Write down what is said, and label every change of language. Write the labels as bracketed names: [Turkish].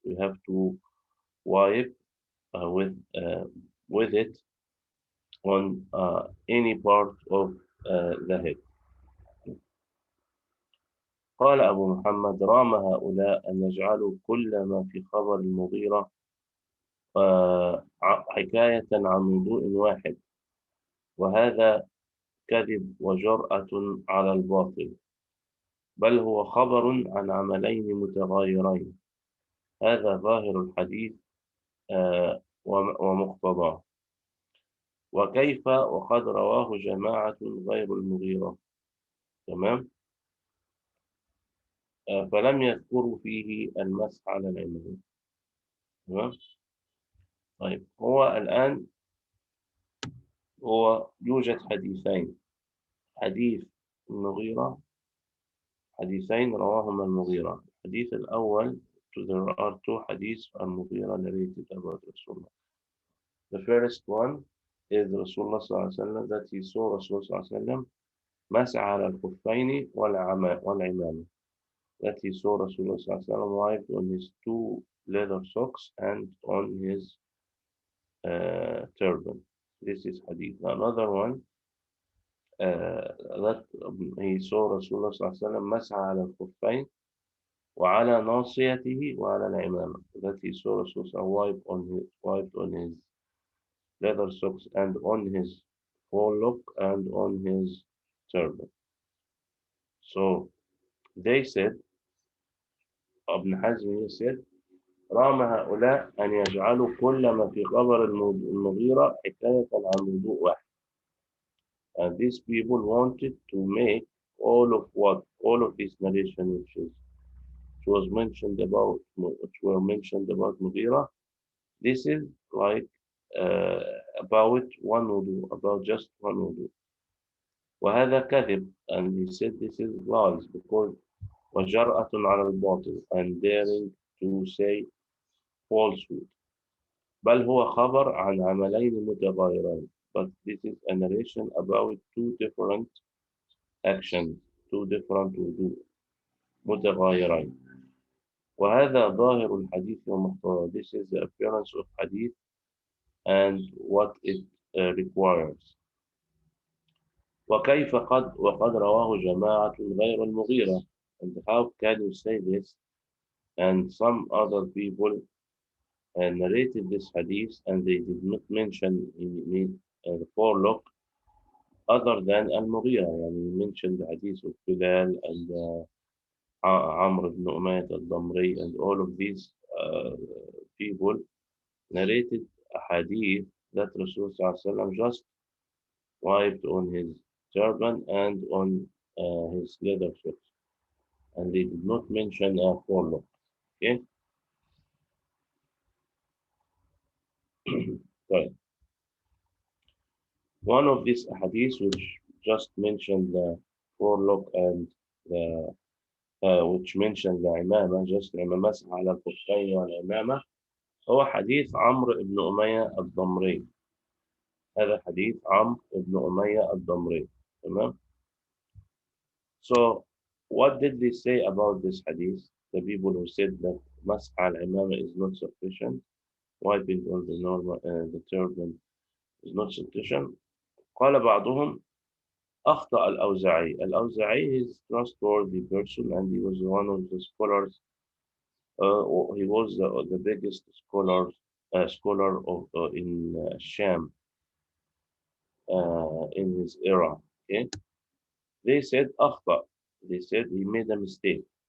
[English] We have to wipe uh, with uh, with it on any part of the head. [Arabic] قال أبو محمد رام هؤلاء أن يجعلوا كل ما في خبر المغيرة حكاية عن وضوء واحد، وهذا كذب وجرأة على الباطل، بل هو خبر عن عملين متغايرين. هذا ظاهر الحديث ومقتضاه. وكيف وقد رواه جماعة غير المغيرة. تمام. فلم يذكروا فيه المسح على العمامة. تمام. طيب هو الآن يوجد حديثين، حديث المغيرة، حديثين رواهما المغيرة. الحديث الأول, [English] there are two hadiths المغيرة narrated about Rasulullah. The first one is Rasulullah sallallahu alaihi wasallam, that he saw Rasulullah sallallahu alaihi wasallam [Arabic] مسح على الخفين والعمامة, [English] that he saw Rasulullah sallallahu alaihi wasallam wiped on his two leather socks and on his turban. This is hadith. Another one, that he saw Rasulullah sallallahu alaihi wasallam [Arabic] مسح على الخفين وعلى ناصيته وعلى العمامة, [English] that he saw Rasulullah wiped on his leather socks and on his forelock and on his turban. So they said, Ibn Hazm said, [Arabic] رام هؤلاء أن يجعلوا كل ما في خبر المغيرة حكاية عن وضوء واحد. [English] And these people wanted to make all of this narration which was mentioned about, which were mentioned about Mughira, this is like about one wudu, about just one wudu. [Arabic] وهذا كذب, [English] and he said this is lies, because [Arabic] وجرأة على الباطل, [English] and daring to say falsehood. [Arabic] بل هو خبر عن عملين متغايرين, [English] but this is a narration about two different actions, two different wudu, متغايرين. [Arabic] وهذا ظاهر الحديث ومقتضاه. [English] This is the appearance of hadith and what it requires. [Arabic] وكيف وقد رواه جماعة غير المغيرة. [English] And how can you say this? And some other people narrated this hadith and they did not mention in the forelock other than Al-Mughira. يعني mentioned the hadith of Bilal and Amr ibn Umayyah al-Damri and all of these people narrated a hadith that Rasulullah just wiped on his turban and on his leather socks. And they did not mention a forelock. Okay? Right. One of these hadiths which just mentioned the forelock and the which mentioned the imamah, just [Arabic] لما مسح على الخفين والعمامة هو حديث عمرو بن أمية الضمري. هذا حديث عمرو بن أمية الضمري. تمام. [English] So what did they say about this hadith? The people who said that [Arabic] مسح على العمامة [English] is not sufficient, wiping on the normal the turban is not sufficient. [Arabic] قال بعضهم أخطأ الأوزاعي. [English] الأوزاعي is trustworthy person and he was one of the scholars. He was the biggest scholar of in Sham in his era. Okay, they said أخطأ. They said he made a mistake.